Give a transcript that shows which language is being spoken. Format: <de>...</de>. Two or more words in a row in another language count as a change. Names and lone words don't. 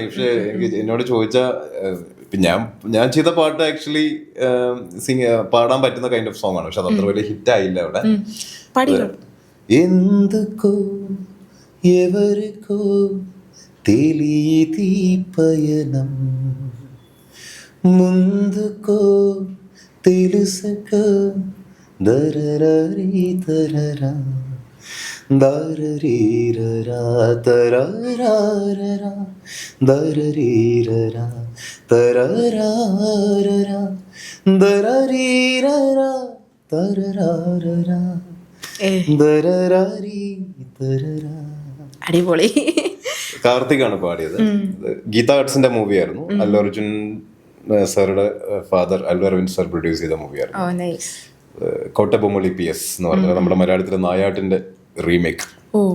<ml>പക്ഷെ എനിക്ക് എന്നോട് ചോദിച്ചാ ഞാൻ ചെയ്ത പാട്ട് ആക്ച്വലി പാടാൻ പറ്റുന്ന</ml> <en>kind of song</en> <ml>ആണ്. പക്ഷെ അത് അത്ര വലിയ ഹിറ്റ് ആയില്ല അവിടെ.</ml> <te>ఎందుకో ఎవరికో తెలియని పయనం ముందుకో తెలుసక దరరీ తరరా దరరీరరా తరరారరా దరరీరరా తరరారరా దరరీరరా తరరారరా ദരരാരീ തരരാ.</te> <ml>അടിപൊളി. കാർത്തികാണ് പാടിയത്. ഗീത ആർട്സിന്റെ മൂവിയായിരുന്നു. അല്ലു അർജുൻ സാറുടെ ഫാദർ അല്ലു അരവിന്ദ് സാർ പ്രൊഡ്യൂസ് ചെയ്ത മൂവിയായിരുന്നു. കോട്ടബൊമ്മളി PS എന്ന് പറഞ്ഞത് നമ്മുടെ മലയാളത്തിലെ നായാട്ടിന്റെ റീമേക്ക്.</ml>